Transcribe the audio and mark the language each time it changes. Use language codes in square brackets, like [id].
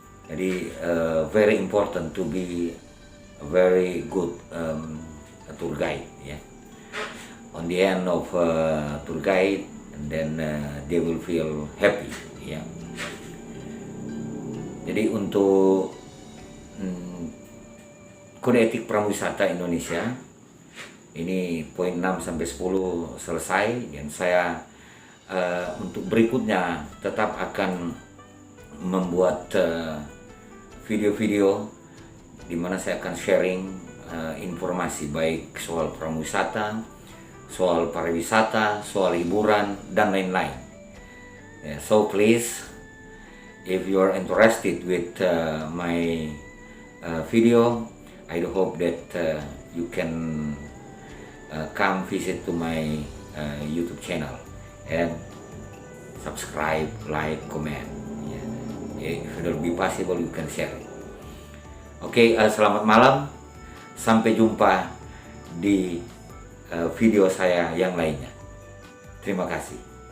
[id] Jadi [en] very important to be a very good tour guide, [id] ya. [en] On the end of tour guide, and then they will feel happy, [id] ya. Jadi untuk Kode Etik Prawisata Indonesia ini poin 6 sampai 10 selesai, dan saya untuk berikutnya tetap akan membuat video-video di mana saya akan sharing informasi baik soal prawisata, soal pariwisata, soal hiburan dan lain-lain. [en] So please, if you are interested with my video, I do hope that you can come visit to my YouTube channel and subscribe, like, comment. If it will be possible, you can share it. [id] Oke, selamat malam. Sampai jumpa di video saya yang lainnya. Terima kasih.